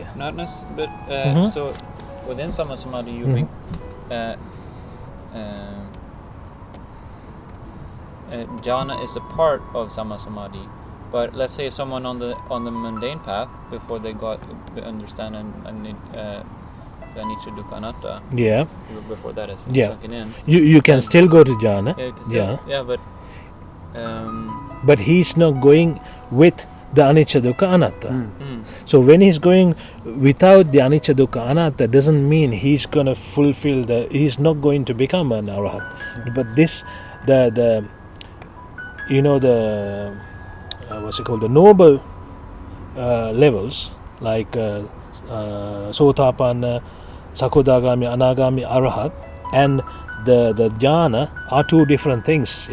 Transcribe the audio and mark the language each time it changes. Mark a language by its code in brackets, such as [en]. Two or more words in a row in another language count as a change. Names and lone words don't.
[en] Not necessarily, but so within [pi] Samma Samadhi, [en] you think jhana is a part of [pi] Samma Samadhi. [en] But let's say someone on the mundane path, before they got understand the [pi] anicca dukkha anatta, [en] Yeah. before that is Yeah. sunken in. You can still go to jhana. Yeah, but But he's not going with the [pi] anicca dukkha anatta. [en] So when he's going without the [pi] anicca dukkha anatta, [en] doesn't mean he's gonna fulfill he's not going to become an arahat. But this, the what's it called, the noble levels like [pi] sotapanna, sakodagami, anagami, arahat, [en] and the jhana are two different things.